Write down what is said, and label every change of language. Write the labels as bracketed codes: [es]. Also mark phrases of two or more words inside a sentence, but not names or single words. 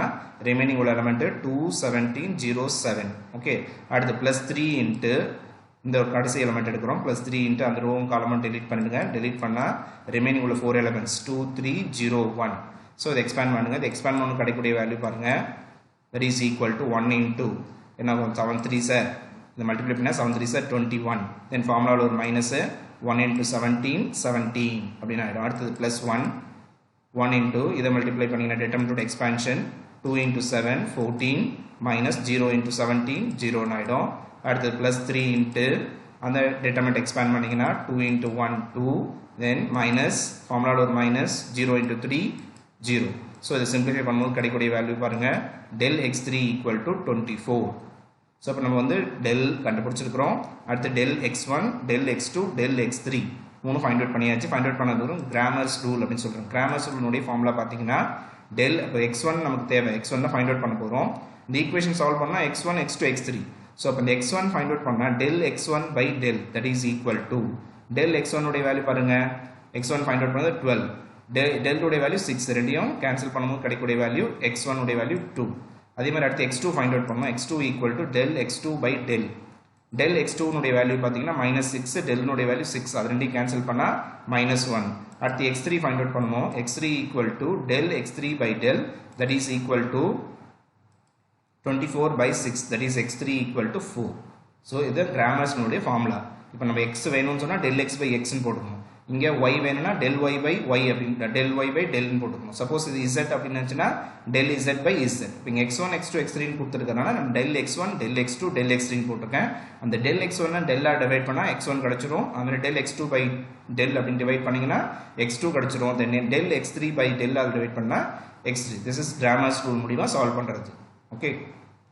[ta] ரிமைனிங் உள்ள எலிமெண்ட் 2 17 0 7 ஓகே அடுத்து [en] plus 3 into [ta] இந்த ஒரு கடைசி எலிமெண்ட் எடுக்கிறோம் [en] plus 3 into [ta] அந்த ரோவும் காலம் delete பண்ணிடுங்க delete பண்ணா ரிமைனிங் உள்ள 4 எலிமெண்ட்ஸ் 2 3 0 1 சோ இத எக்ஸ்பேண்ட் பண்ணுங்க இத எக்ஸ்பேண்ட் பண்ணனும் கிடைக்கக்கூடிய வேல்யூ பாருங்க [en] that is equal to 1 into [ta] என்ன 7 3s இந்த மல்டிப்ளை பண்ணா 7 3s 21 then ஃபார்முலால ஒரு [en] minus 1 into [ta] 17 17 அப்படினா ஆயிடும் அடுத்து plus 1 into இத மல்டிப்ளை பண்ணீங்கன்னா [en] determinant expansion 2 into 7 14 minus 0 into 17 0 [ta] ஆயிடும் அடுத்து [en] plus 3 into [ta] அந்த [en] determinant expand [ta] பண்ணீங்கன்னா [en] 2 into 1 2 then minus [ta] ஃபார்முலால ஒரு [en] minus 0 into 3 0 so [ta] இத சிம்பிளிஃபை பண்ணும்போது கிடைக்கக்கூடிய வேல்யூ பாருங்க [en] del x3 equal to 24 so [ta] அப்ப நம்ம வந்து del கண்டுபிடிச்சிருக்கோம் அடுத்து [en] del x1 del x2 del x3 [ta] மூணு [en] find out [ta] பண்ணியாச்சு [en] find out [ta] பண்ணது வரும் [en] Cramer's rule [ta] அப்படினு சொல்றோம் கிராமர்ஸ் ரூலோட ஃபார்முலா பாத்தீங்கன்னா del அப்ப x1 நமக்கு தேவை x1 ல [en] find out [ta] பண்ண போறோம் இந்த [en] equation solve [ta] பண்ணா [en] x1 x2 x3 so [ta] அப்ப இந்த [en] x1 find out [ta] பண்ணா [en] del x1 by del that is equal to del x1 [ta] உடைய வேல்யூ பாருங்க [en] x1 find out [ta] பண்ணது 12 del உடைய வேல்யூ 6 ரெண்டையும் கேன்சல் பண்ணும்போது கிடைக்கக்கூடிய வேல்யூ x1 உடைய வேல்யூ 2 அதே மாதிரி அடுத்து [en] x2 find out [ta] பண்ணோம் [en] x2 equal to del x2 [ta] by del del x2 னுடைய வேல்யூ பாத்தீங்கன்னா -6 del னுடைய வேல்யூ 6 அது ரெண்டையும் கேன்சல் பண்ணா -1 அடுத்து [en] x3 find out [ta] பண்ணுவோம் [en] x3 equal to del x3 by del that is equal to 24 by 6 that is x3 equal to 4 so [ta] இது கிராமர்ஸ் னுடைய ஃபார்முலா இப்போ நம்ம x வேணும்னு சொன்னா [en] del x by x [ta] ன்னு போடணும் இங்க y வேணும்னா [en] del y by y [ta] அப்படிங்க [en] del y by del [ta] ன்னு போட்டுக்கணும் சப்போஸ் இது z அப்படினு நினைச்சனா [en] del z by z [ta] இப்போ இங்க [en] x1 x2 x3 [ta] ன்னு கொடுத்திருக்கனால நம்ம [en] del x1 del x2 del x3 [ta] ன்னு போட்டுருக்கேன் அந்த del x1 ன del ஆ டிவைட் பண்ணா x1 கிடைச்சிரும் அந்த [en] del x2 by del [ta] அப்படி டிவைட் பண்ணீங்கனா x2 கிடைச்சிரும் [en] then del x3 by del [ta] ஆல் டிவைட் பண்ணா [en] x3 this is Cramer's rule [ta] மூலமா சால்வ் பண்றது ஓகே